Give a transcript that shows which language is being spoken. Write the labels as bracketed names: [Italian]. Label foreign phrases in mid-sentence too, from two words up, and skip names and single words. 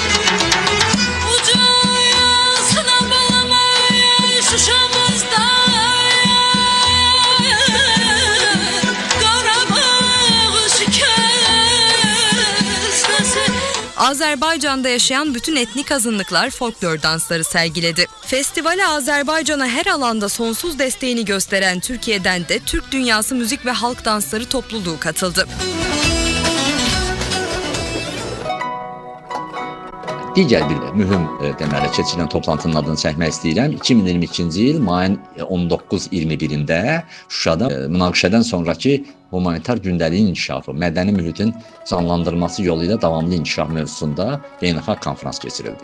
[Turkish] Azerbaycan'da yaşayan bütün etnik azınlıklar folklor dansları sergiledi. Festivale Azerbaycan'a her alanda sonsuz desteğini gösteren Türkiye'den de Türk Dünyası Müzik ve Halk Dansları topluluğu katıldı. [Azerbaijani] Digər bir mühüm deməli keçirilən toplantının adını çəkmək istəyirəm. 2022-ci il mayın 19-21-də Şuşada münaqişədən sonrakı humanitar gündəliyin inkişafı, mədəni mühitin canlandırılması yolu ilə davamlı inkişaf mövzusunda beynəlxalq konfrans keçirildi.